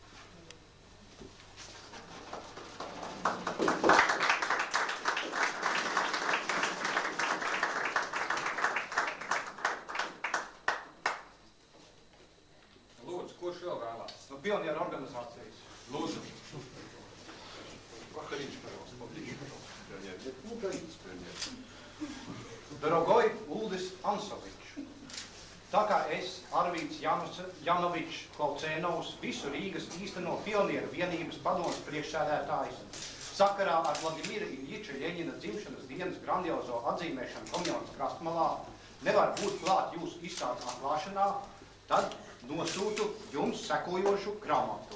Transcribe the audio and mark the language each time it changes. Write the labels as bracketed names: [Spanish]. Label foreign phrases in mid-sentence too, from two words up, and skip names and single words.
[Latvian] Kurš vēl vēlās? No pionieru organizācijas. Lūdzu. [Russian] Проходите, пожалуйста, поближе, пожалуйста, пионер. Ну, говорите, пионер. Дорогой Улдис Ансович, [Latvian] Tā kā es, Arvīds Janovičs Kolcēnovs, visu Rīgas īsteno pionieru vienības padomes priekšsēdētājs, sakarā ar Vladimira Iļiča Ļeņina dzimšanas dienas grandiozo atzīmēšanu Komjaunas krastmalā nevar būt klāt jūsu izstādes atklāšanā, tad nosūtu jums sekojošu grāmatu.